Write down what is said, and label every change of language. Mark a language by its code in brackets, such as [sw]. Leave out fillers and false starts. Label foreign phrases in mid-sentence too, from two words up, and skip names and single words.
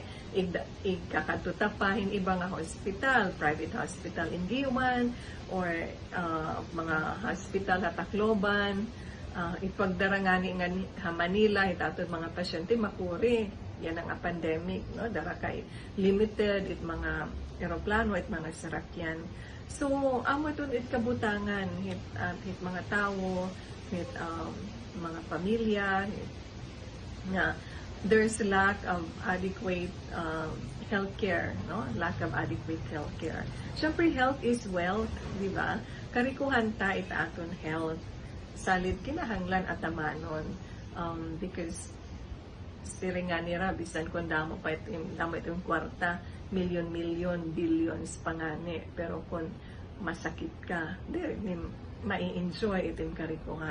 [war] Ikakatutapahin iba nga hospital, private hospital in Giwan, or mga hospital sa Tacloban, ipagdarangani nga Manila, aton mga pasyente makuri. [tl] Yan ang pandemic, no? [war] Dara kay limited mga eroplano, mga sarakyan. So, amo ito kabutangan, hit mga tao, hit mga pamilya, nga [en] there's lack of adequate healthcare, [war] no? [en] Lack of adequate healthcare. Siyempre, health is wealth, [tl] di ba? [war] Karikuhan ta aton health. Salid kinahanglan atamanon, because siringan nira bisan kung damo itong kwarta, milyon, billions pangani, pero kung masakit ka, di mai-enjoy itong karikuhan.